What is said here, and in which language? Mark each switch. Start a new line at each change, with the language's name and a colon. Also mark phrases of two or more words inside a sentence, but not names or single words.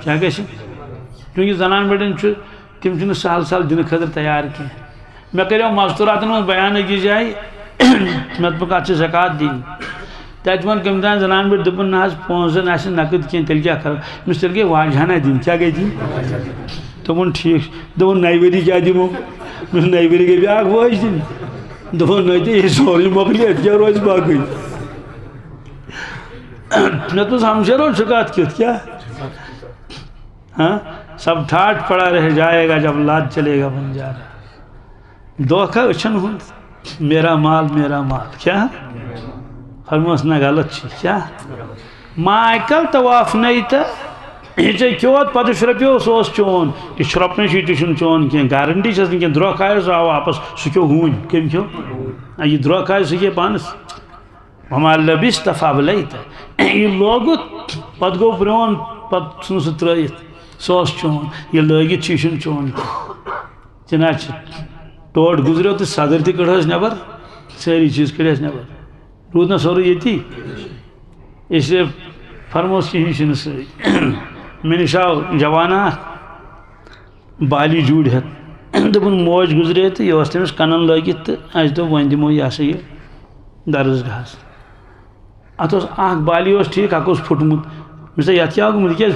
Kashmiri: کیٛاہ گژھِ چوٗنٛکہِ زنان بڑٮ۪ن چھُ تِم چھِنہٕ سہل سہل دِنہٕ خٲطرٕ تیار کینٛہہ مےٚ کریو مستوٗراتن منٛز بیان أکِس جایہِ مےٚ دوٚپُکھ اَتھ چھِ زکات دِنۍ تتہِ ووٚن کٔمۍ تام زنان بٔڑۍ دوٚپُن نہ حظ پونٛسہٕ زن آسن نقد کینٛہہ تیٚلہِ کیٛاہ کرو أمِس تیٚلہِ گٔے واجہانہ دِنۍ کیٛاہ گٔے دِنۍ دوٚپُن ٹھیٖک چھُ دوٚپُن نَیہِ ؤری کیٛاہ دِمو مےٚ دوٚپ نَیہِ ؤری گٔے بیٛاکھ وٲج دِنۍ دوٚپُن نہ تہِ یہِ سورُے مۄکلہِ اَتہِ کیٛاہ روزِ باقٕے مےٚ دوٚپُس ہمشیرو چھُ کتھ کیُتھ کیٛاہ ہاں
Urdu: سب ٹھاٹھ پڑا رہ جائے گا جب لاد چلے گا بنجارا
Kashmiri: دھوکہ أچھن ہُنٛد
Urdu: میرا مال
Kashmiri: کیٛاہ فرموس نہ غلط چھِ کیٛاہ ماکل طواف نَے تہٕ یہِ ژےٚ کھیوٚوتھ پتہٕ شرٛوپیو سُہ اوس چون یہِ شرٛوپنٕے چھُ یہِ تہِ چھُنہٕ چون کینٛہہ گارنٹی چھس نہٕ کینٛہہ دھرٛوکہٕ آیو سُہ آو واپس سُہ کھیوٚو ہوٗنۍ کٔمۍ کھیوٚو یہِ دھرٛوکہٕ آیہِ سُہ کھے پانس
Arabic: وما لبست فابلیت
Kashmiri: یہِ لوگُتھ پتہٕ گوٚو پرٛون پتہٕ ژھٕنُن سُہ ترٛٲیِتھ سُہ اوس چون یہِ لٲگِتھ چھُ یہِ چھُنہٕ چون کینٛہہ جِناب چھِ ٹوٹھ گُزریو تہٕ صدٕر تہِ کٔڑہوس نٮ۪بر سٲری چیٖز کٔڑہس نٮ۪بر روٗد نہ سورُے ییٚتی اس لیے فرموس کِہیٖنۍ چھُنہٕ سۭتۍ مےٚ نِش آو جوانا اکھ بالی جوٗرۍ ہٮ۪تھ دوٚپُن موج گُزرے تہٕ یہِ اوس تٔمِس کَنن لٲگِتھ تہٕ اَسہِ دوٚپ وۄنۍ دِمو یہِ ہسا یہِ درسگاہس ات بالی ٹھیک اک پھٹمت مس یت کیا گومت یہ